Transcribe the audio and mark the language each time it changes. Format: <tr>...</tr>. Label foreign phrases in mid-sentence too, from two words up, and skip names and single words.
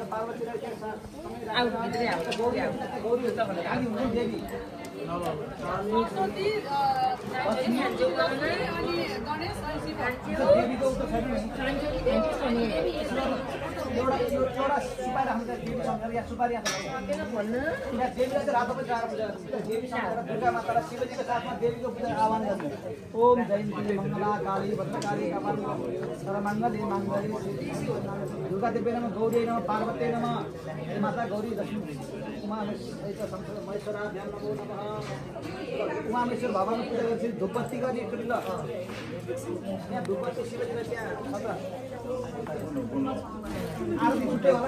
<ne>पार्वतीलाई देवी एउटा सुपारी राख्नु देवी शङ्कर या सुपारी देवीलाई चाहिँ रातो पनि चार पूजा देवी शङ्कर दुर्गा माता र शिवजीको साथमा देवीको पूजा आह्वान गर्नु।</ne> <sa>ओम जयन्ती मङ्गला काली भद्रकाली कपाल सर्वमङ्गले मङ्गले दुर्गा देवी नमः, गौरी नमः, पार्वती नमः, माता गौरी लक्ष्मी महेश्वराभ्याम नमो नमः।</sa> <ne>उमामेश्वर भगवानको पूजा गरेपछि धुपबत्ती गर्ने एकचोटि ल। यहाँ धुपबत्ती शिवजीलाई त्यहाँ छ त आरती छुट्टै होला।</ne>